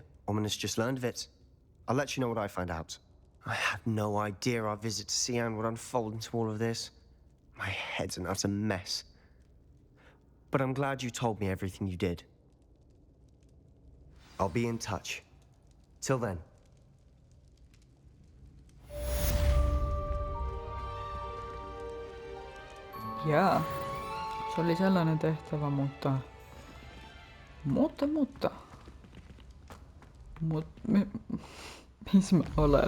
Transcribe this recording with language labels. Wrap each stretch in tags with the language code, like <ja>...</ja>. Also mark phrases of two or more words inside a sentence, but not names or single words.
<en>Ominous just learned of it. I'll let you know what I find out. I had no idea our visit to Cian would unfold into all of this. My head's an utter mess. But I'm glad you told me everything you did. I'll be in touch. Till then.</en> <fi>Jaa. Se oli sellainen tehtävä, mutta... Missä mä olen?</fi>